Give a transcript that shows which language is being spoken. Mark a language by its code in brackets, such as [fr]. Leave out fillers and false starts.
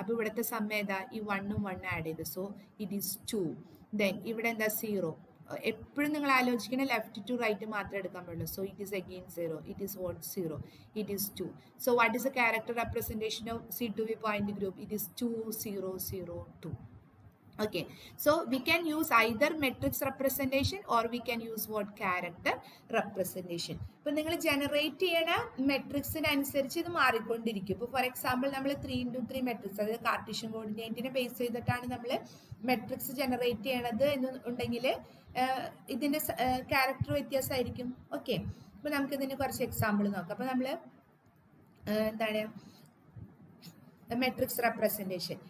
[ml] അപ്പൊ ഇവിടുത്തെ സം ഏതാ? ഈ 1ഉം 1 ആഡ് ചെയ്ത്, [en] So it is 2. [ml] ദെൻ ഇവിടെ എന്താ? 0. എപ്പോഴും നിങ്ങൾ ആലോചിക്കണ ലെഫ്റ്റ് ടു റൈറ്റ് മാത്രമേ എടുക്കാൻ പാടുള്ളൂ. [en] So it is again 0. It is what? 0. It is 2. So what is a character representation of C2V point group? It is 2 0 0 2. Okay, so we can use either matrix representation or we can use what? Character representation. [ml] ഇപ്പൊ നിങ്ങൾ generate ചെയ്യണ മെട്രിക്സിന് അനുസരിച്ച് ഇത് മാറിക്കൊണ്ടിരിക്കും. ഇപ്പോൾ for example നമ്മൾ 3x3 matrix, അതായത് Cartesian കോർഡിനേറ്റിനെ base ചെയ്തിട്ടാണ് നമ്മൾ മെട്രിക്സ് ജനറേറ്റ് ചെയ്യണത് എന്നുണ്ടെങ്കിൽ ഇതിന്റെ ക്യാരക്ടർ വ്യത്യാസമായിരിക്കും. ഓക്കെ, അപ്പൊ നമുക്ക് ഇതിന് കുറച്ച് എക്സാമ്പിൾ നോക്കാം. അപ്പൊ നമ്മൾ എന്താണ് മെട്രിക്സ് റെപ്രസെന്റേഷൻ?